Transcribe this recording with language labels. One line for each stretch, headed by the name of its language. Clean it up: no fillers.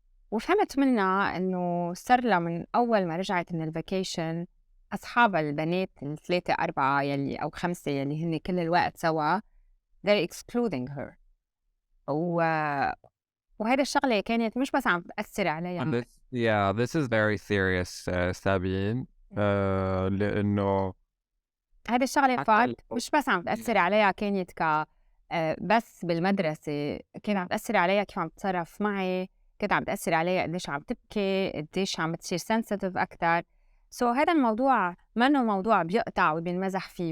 Arabic: وفهمت منها إنه صار لها من أول ما رجعت من الفاكيشن أصحابها البنات 3 4 يلي أو 5 يلي هن كل الوقت سوا they're excluding her. وهذا الشغلة كانت مش بس عم تأثر عليها.
English: This is very serious سابين.
Arabic: لأنه هذا الشغلة فات مش بس عم تأثر عليها كانت بس بالمدرسة، كانت عم تأثر عليها كيف عم تتصرف معي، كانت عم تأثر عليها قديش عم تبكي، قديش عم تصير sensitive أكتر. هذا الموضوع منه موضوع بيقطع وبينمزح فيه.